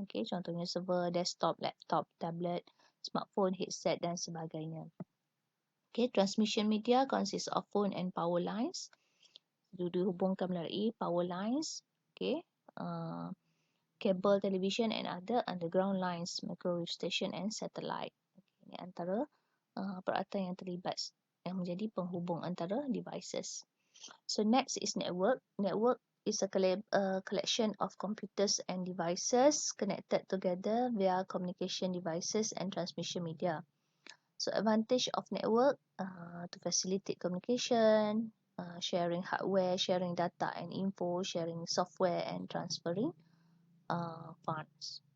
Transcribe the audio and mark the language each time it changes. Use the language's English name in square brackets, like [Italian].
[Malay] Okay, contohnya server, desktop, laptop, tablet, smartphone, headset dan sebagainya. [English] Okay, transmission media consists of phone and power lines. [Malay] Dihubungkan melalui [English] power lines. Okay, cable television and other underground lines, microwave station and satellite. [Malay] Okay, ini antara peralatan yang terlibat yang menjadi penghubung antara devices. [English] So next is network. Network is a collection of computers and devices connected together via communication devices and transmission media. So advantage of network to facilitate communication, sharing hardware, sharing data and info, sharing software and transferring funds.